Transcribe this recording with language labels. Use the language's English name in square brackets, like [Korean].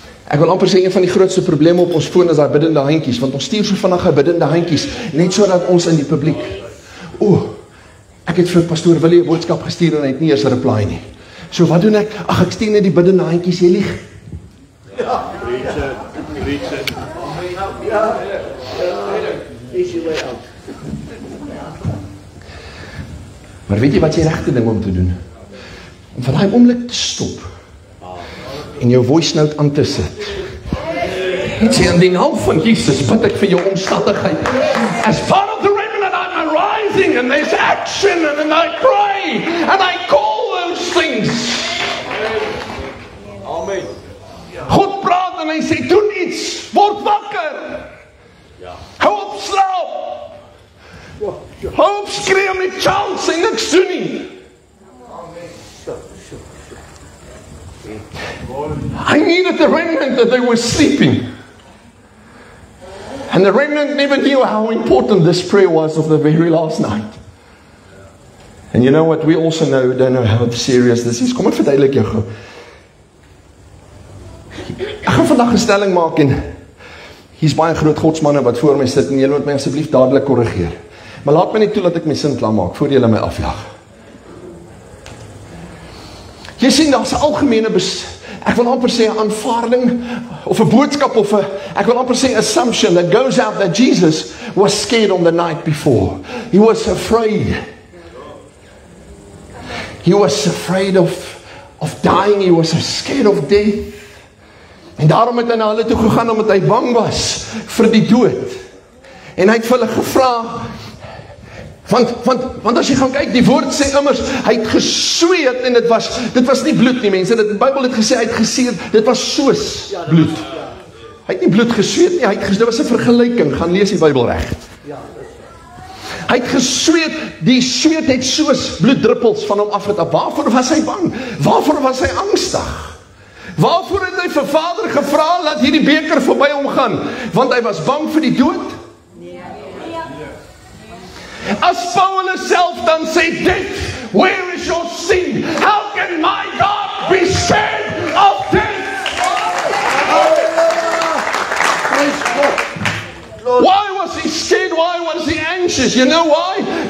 [Afrikaans] Ek wil amper sê, een van die grootste probleme op ons foon is daar biddende handjies, want ons stuur so vinnig biddende handjies, net so dat ons in die publiek, ek het vir pastoor Willie 'n boodskap gestuur en hy het nie eers 'n reply nie. So wat doen ek? Ek stuur net die biddende handjies, jy lieg. Ja. [English] Ja. Easy way out. [Afrikaans] Maar weet jy wat jy regte ding om te doen? Om van daai oomblik te stop en jou voice note aan te sit. En sê, in die naam van Jesus bid ek vir jou omstandigheid. [English] As part of the remnant, I'm arising and there's action and then I pray and I call those things. Amen. [Afrikaans] God praat en hy sê, doen iets, word wakker. Hou op slaap. Hou op skree om die chance en niks doen nie. [English] I needed the remnant that they were sleeping. And the remnant never knew how important this prayer was of the very last night. And you know what? We also don't know how serious this is. Kom ek verduidelik jou gou. [Afrikaans] Ek gaan vandag 'n stelling maak en hier's baie groot godsmanne wat voor my sit en julle moet my asseblief dadelik korrigeer. Maar laat my net toe dat ek my sin klaar maak voor julle my afjaag. Jy sien, daar's 'n algemene ek wil amper sê 'n aanvaarding of 'n boodskap of ek wil amper sê assumption that goes out that Jesus was scared on the night before. [English] He was afraid. He was afraid of dying. He was scared of death. [Afrikaans] En daarom het hy na hulle toe gegaan omdat hy bang was vir die dood. En hy het vir hulle gevra, want as jy gaan kyk, die woord sê immers, hy het gesweet en dit was nie bloed nie, mense. Die Bybel het gesê, hy het geseer, dit was soos bloed. Hy het nie bloed gesweet nie, dit was 'n vergelyking, gaan lees die Bybel reg. Hy het gesweet, die sweet het soos bloeddruppels van hom afgetap. Waarvoor was hy bang? Waarvoor was hy angstig? Waarvoor het hy vir Vader gevra, laat hierdie beker verby hom gaan? Want hy was bang vir die dood? As Paulus self dan sê, death, where is your sting? [English] How can my God be scared of death? Why was he scared? Why was he anxious? You know why?